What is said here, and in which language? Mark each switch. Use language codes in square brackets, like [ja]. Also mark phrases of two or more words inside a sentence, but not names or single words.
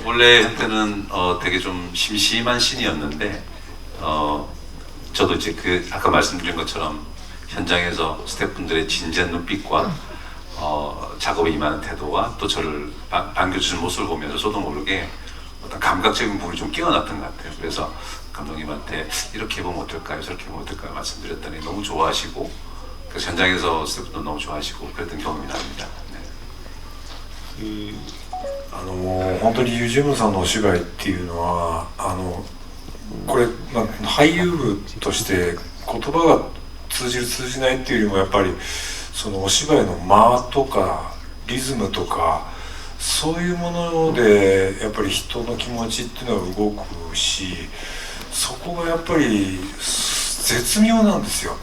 [ko] 원래 형태는 되게 좀 심심한 씬이었는데 저도 이제 아까 말씀드린 것처럼 현장에서 스태프분들의 진지한 눈빛과 작업에 임하는 태도와 또 저를 반겨주는 모습을 보면서 저도 모르게 어떤 감각적인 부분이 좀 끼어났던 것 같아요. 그래서 감독님한테 이렇게 해보면 어떨까요? 저렇게 해보면 어떨까요? 말씀드렸더니 너무 좋아하시고 그래서 현장에서 스태프도 너무 좋아하시고 그랬던 경험이 납니다. 네. [ja] 本当にユージェムさんのお芝居っていうのはこれ、俳優部として言葉が通じる通じないっていうよりもやっぱりそのお芝居の間とかリズムとかそういうものでやっぱり人の気持ちっていうのは動くしそこがやっぱり絶妙なんですよ。